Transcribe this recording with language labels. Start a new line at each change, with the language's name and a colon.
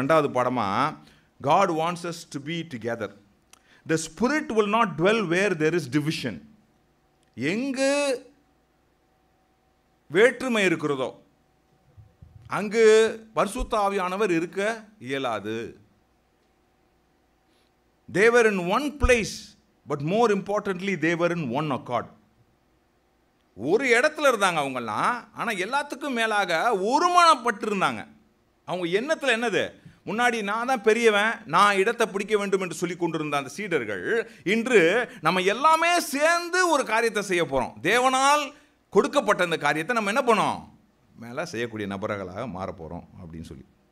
Tamil: ரெண்டாவது பாடமாக,
English: God wants us to be together. The Spirit will not dwell where there is division.
Tamil: எங்கு வேற்றுமை இருக்கிறதோ அங்கு பரிசுத்த ஆவியானவர் இருக்க இயலாது.
English: They were in one place, but more importantly they were in one accord.
Tamil: ஒரு இடத்துல இருந்தாங்க அவங்கெல்லாம், ஆனால் எல்லாத்துக்கும் மேலாக ஒருமனப்பட்டு இருந்தாங்க. அவங்க எண்ணத்தில் என்னது, முன்னாடி நான் தான் பெரியவன், நான் இடத்தை பிடிக்க வேண்டும் என்று சொல்லி கொண்டிருந்த அந்த சீடர்கள் இன்று நம்ம எல்லாமே சேர்ந்து ஒரு காரியத்தை செய்ய போகிறோம், தேவனால் கொடுக்கப்பட்ட இந்த காரியத்தை நம்ம என்ன பண்ணோம், மேலே செய்யக்கூடிய நபர்களாக மாற போகிறோம் அப்படின்னு சொல்லி.